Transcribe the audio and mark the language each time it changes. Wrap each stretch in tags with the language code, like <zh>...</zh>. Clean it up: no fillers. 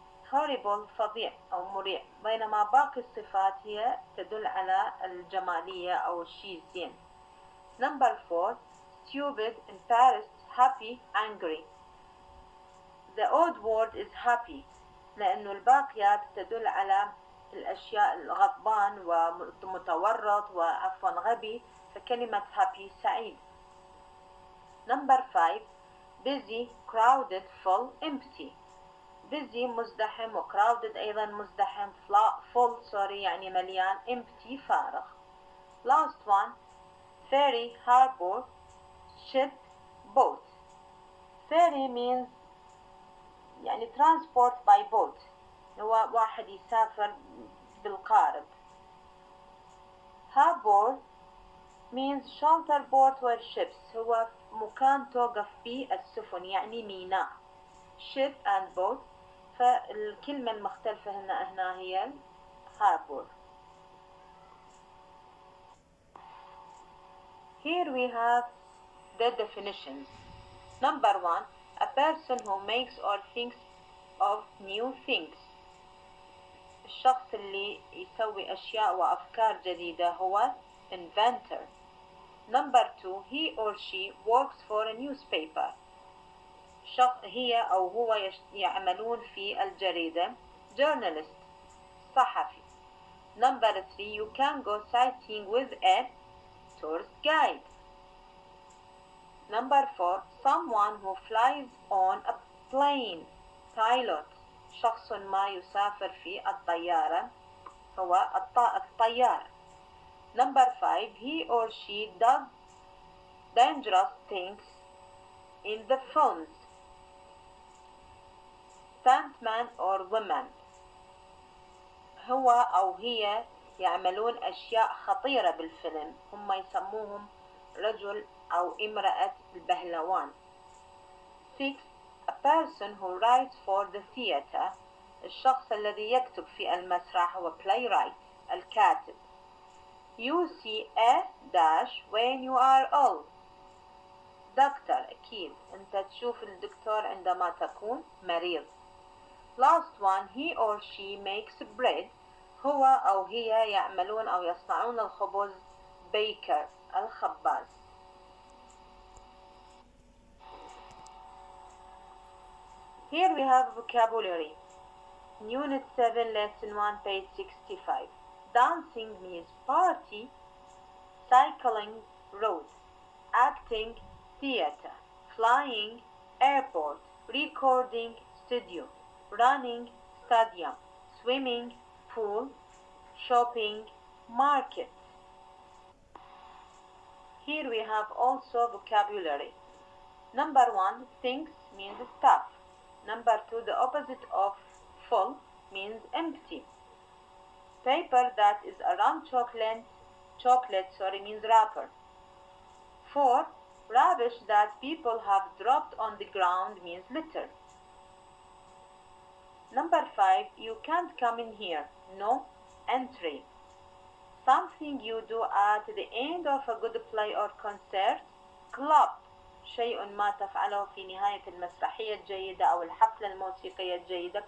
<ar>horrible فظيع أو مريع، بينما باقي الصفات هي تدل على الجمالية أو الشيء الزين.</ar> <en>Number 4, stupid, embarrassed, happy, angry. The odd word is happy</en> <ar>لأنه الباقيات تدل على الأشياء الغضبان ومتورط غبي، فكلمة happy سعيد.</ar> <en>Number 5, busy crowded full empty.</en> <ar>busy مزدحم و crowded أيضا مزدحم full يعني مليان empty فارغ.</ar> <en>last one ferry harbor ship boat. ferry means</en> <ar>يعني</ar> <en>transport by boat</en> <ar>هو واحد يسافر بالقارب.</ar> <en>harbor means shelter port where ships</en> <ar>هو مكان توقف فيه السفن يعني ميناء.</ar> <en>ship and boat</en> <ar>فالكلمة المختلفة هنا هي harbor.</ar> <en>Here we have the definitions. Number 1 a person who makes or thinks of new things.</en> <ar>الشخص اللي يسوي أشياء وأفكار جديدة هو inventor.</ar> <en>Number 2 he or she works for a newspaper.</en> <ar>هي أو هو يعملون في الجريدة journalist صحفي.</ar> <en>Number 3 you can go sightseeing with a tourist guide. Number 4 someone who flies on a plane pilot.</en> <ar>شخص ما يسافر في الطيارة هو الطيار.</ar> <en>Number 5 he or she does dangerous things in the films. stuntman or woman</en> <ar>هو أو هي يعملون أشياء خطيرة بالفيلم هم يسموهم رجل أو امرأة البهلوان.</ar> <en>6 a person who writes for the theater.</en> <ar>الشخص الذي يكتب في المسرح هو playwright الكاتب.</ar> <en>You see a dash when you are ill.</en> <ar>دكتور أكيد أنت تشوف الدكتور عندما تكون مريض.</ar> <en>Last one he or she makes bread.</en> <ar>هو أو هي يعملون أو يصنعون الخبز baker الخباز.</ar> <en>Here we have vocabulary. Unit 7 lesson 1 page 65. Dancing means party, cycling road, acting theater, flying airport, recording studio, running stadium, swimming pool, shopping market. Here we have also vocabulary. Number 1 things means stuff. Number 2 the opposite of full means empty. Paper that is around chocolate means wrapper. 4 rubbish that people have dropped on the ground means litter. Number 5 you can't come in here no entry. Something you do at the end of a good play or concert.</en> <ar>club شيء ما تفعله في نهاية المسرحية الجيدة أو الحفلة الموسيقية الجيدة.</ar>